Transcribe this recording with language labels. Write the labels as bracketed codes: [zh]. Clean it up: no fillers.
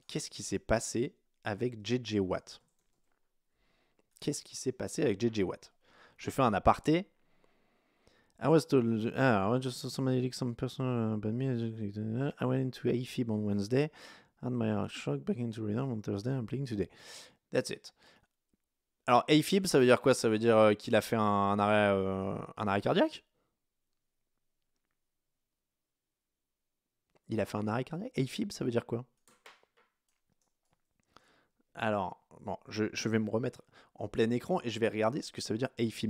[fr] Qu'est-ce qui s'est passé avec JJ Watt? Qu'est-ce qui s'est passé avec JJ Watt? Je fais un aparté. [en] I was told, I just saw somebody leak some personal about me. I went into AFib on Wednesday. And my heart shock back into rhythm on Thursday. I'm playing today. That's it. [fr] Alors, AFib, ça veut dire quoi? Ça veut dire qu'il a fait un arrêt cardiaque? Il a fait un arrêt cardiaque? AFib, ça veut dire quoi? Alors, bon, je vais me remettre en plein écran et je vais regarder ce que ça veut dire AFib.